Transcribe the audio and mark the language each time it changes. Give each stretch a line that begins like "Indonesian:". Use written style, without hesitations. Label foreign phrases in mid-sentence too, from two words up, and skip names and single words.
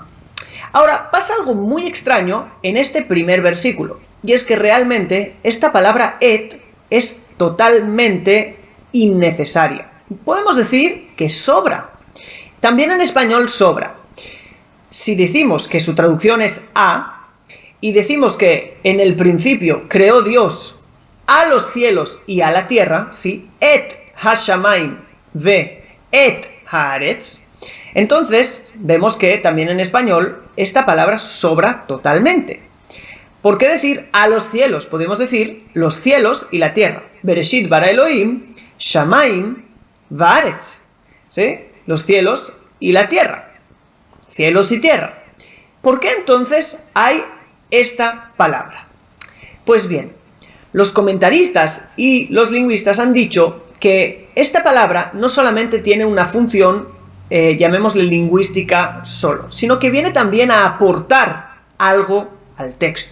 Spanish: Ahora, pasa algo muy extraño en este primer versículo, y es que realmente esta palabra et es totalmente innecesaria. Podemos decir que sobra. También en español sobra. Si decimos que su traducción es a, y decimos que en el principio creó Dios a los cielos y a la tierra, ¿sí?
Hebrew: את השמים ו את הארץ,
Spanish: entonces vemos que también en español esta palabra sobra totalmente. ¿Por qué decir a los cielos? Podemos decir los cielos y la tierra.
Hebrew: בראשית ברא אלהים שמים וארץ,
Spanish: ¿sí? Los cielos y la tierra. Cielos y tierra. ¿Por qué entonces hay esta palabra? Pues bien, los comentaristas y los lingüistas han dicho que esta palabra no solamente tiene una función, llamémosle lingüística solo, sino que viene también a aportar algo al texto.